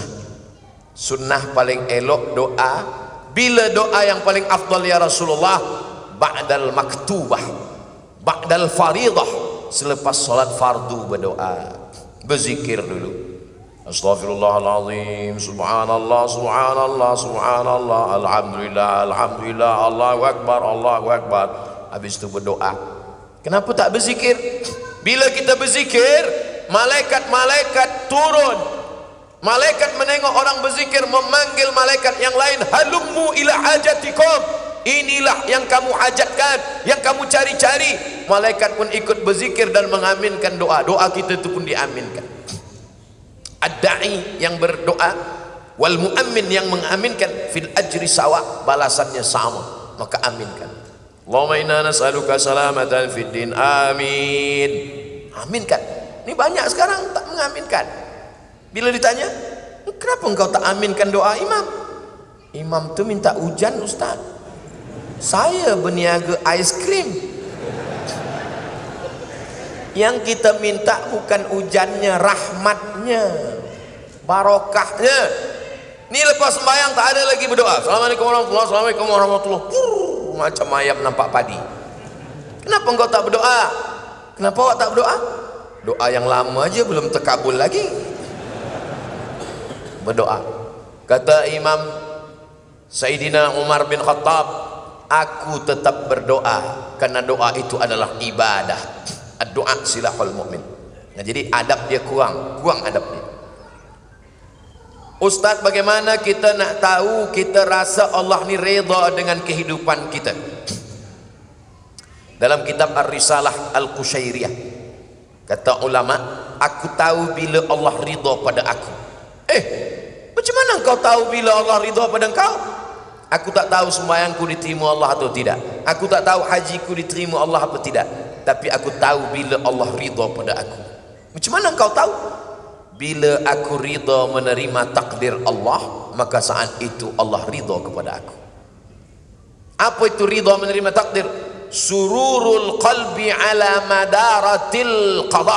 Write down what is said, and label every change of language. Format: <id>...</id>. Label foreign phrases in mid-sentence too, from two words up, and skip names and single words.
<ms>Sunnah paling elok doa. Bila doa yang paling afdal</ms> <ar>يا رسول الله? بعد المكتوبة بعد الفريضة,</ar> <ms>selepas solat fardu berdoa, berzikir dulu.</ms> <ar>أستغفر الله العظيم, سبحان الله سبحان الله سبحان الله الحمد لله الحمد لله الله أكبر الله أكبر.</ar> <ms>Habis itu berdoa. Kenapa tak berzikir? Bila kita berzikir, malaikat-malaikat turun. Malaikat menengok orang berzikir, memanggil malaikat yang lain,</ms> <ar>هلموا إلى حاجتكم,</ar> <ms>inilah yang kamu hajatkan, yang kamu cari-cari. Malaikat pun ikut berzikir dan mengaminkan doa. Doa kita itu pun diaminkan. Ad-da'i yang berdoa,</ms> <ar>والمؤمن</ar> <ms>yang mengaminkan,</ms> <ar>في الأجر سواء,</ar> <ms>balasannya sama, maka aminkan.</ms> <ar>اللهم إنا نسألك سلامة في الدين آمين.</ar> <ms>Aminkan. Ini banyak sekarang tak mengaminkan. Bila ditanya, kenapa engkau tak aminkan doa imam? Imam tu minta hujan Ustaz, saya berniaga aiskrim. Yang kita minta bukan hujannya, rahmatnya, barokahnya. Ini lepas sembahyang tak ada lagi berdoa.</ms> <ar>السلام عليكم ورحمة الله, السلام عليكم ورحمة الله.</ar> <ms>Macam ayam nampak padi. Kenapa engkau tak berdoa? Kenapa awak tak berdoa? Doa yang lama aja belum terkabul lagi. Berdoa. Kata Imam Sayyidina Umar bin Khattab, aku tetap berdoa karena doa itu adalah ibadah. Doa</ms> <ar>سلاح المؤمن.</ar> <ms>Nah, jadi adab dia kurang adab dia. Ustaz, bagaimana kita nak tahu kita rasa Allah ni redha dengan kehidupan kita? Dalam kitab Ar-Risalah Al-Qushairiyah, kata ulama, aku tahu bila Allah ridha pada aku. Macam mana engkau tahu bila Allah ridha pada engkau? Aku tak tahu sembahyangku diterima Allah atau tidak, aku tak tahu hajiku diterima Allah atau tidak, tapi aku tahu bila Allah ridha pada aku. Macam mana engkau tahu? Bila aku ridha menerima takdir Allah, maka saat itu Allah ridha kepada aku. Apa itu ridha menerima takdir?</ms> <ar>سرور القلب على مرارة القضاء.</ar>